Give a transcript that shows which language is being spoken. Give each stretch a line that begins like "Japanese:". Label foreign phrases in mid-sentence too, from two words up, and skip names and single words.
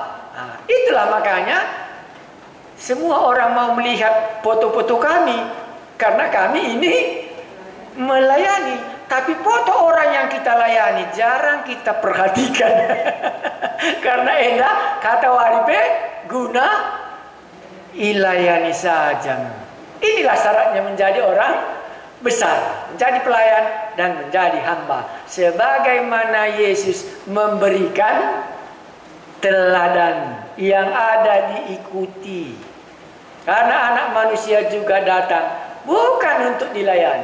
Indonesian: Nah, itulah makanya semua orang mau melihat foto-foto kami, karena kami ini melayani. Tapi foto orang yang kita layani jarang kita perhatikan. Karena enak kata waripe guna ilayani saja. Inilah syaratnya menjadi orang besar, menjadi pelayan dan menjadi hamba. Sebagaimana Yesus memberikan teladan yang ada diikuti. Karena anak manusia juga datang bukan untuk dilayani.